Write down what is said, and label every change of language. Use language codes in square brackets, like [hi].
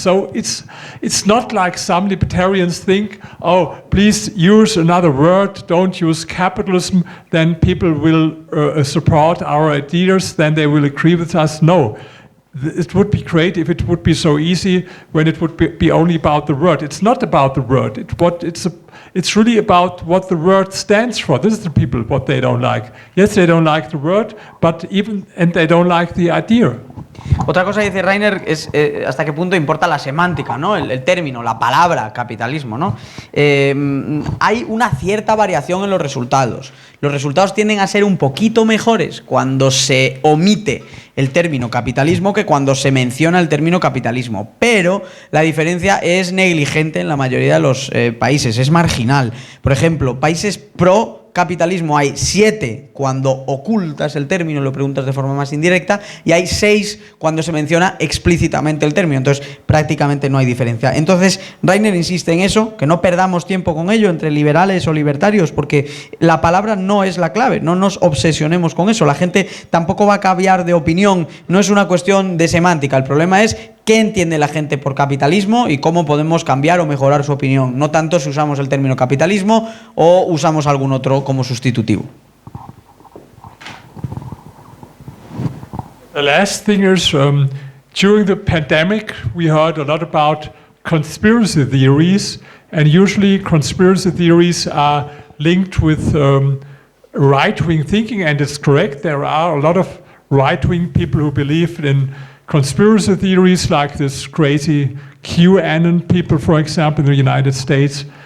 [en] So it's not like some libertarians think, oh, please use another word, don't use capitalism, then people will support our ideas, then they will agree with us. No, it would be great if it would be so easy when it would be only about the word. It's not about the word. It's really about what the word stands for. This is the people, what they don't like. Yes, they don't like the word, and they don't like the idea. [es] Otra cosa que dice Rainer es hasta qué punto importa la semántica, ¿no? El término, la palabra capitalismo, ¿no? Hay una cierta variación en los resultados. Los resultados tienden a ser un poquito mejores cuando se omite el término capitalismo que cuando se menciona el término capitalismo, pero la diferencia es negligente en la mayoría de los países, es marginal. Por ejemplo, países pro capitalismo hay 7 cuando ocultas el término y lo preguntas de forma más indirecta, y hay 6 cuando se menciona explícitamente el término, entonces prácticamente no hay diferencia. Entonces Rainer insiste en eso, que no perdamos tiempo con ello entre liberales o libertarios, porque la palabra no es la clave, no nos obsesionemos con eso, la gente tampoco va a cambiar de opinión, no es una cuestión de semántica, el problema es qué entiende la gente por capitalismo y cómo podemos cambiar o mejorar su opinión, no tanto si usamos el término capitalismo o usamos algún otro como sustitutivo. [en] The last thing is, during the pandemic, we heard a lot about conspiracy theories, and usually conspiracy theories are linked with right-wing thinking, and it's correct, there are a lot of right-wing people who believe in conspiracy theories like this crazy QAnon people, for example, in the United States.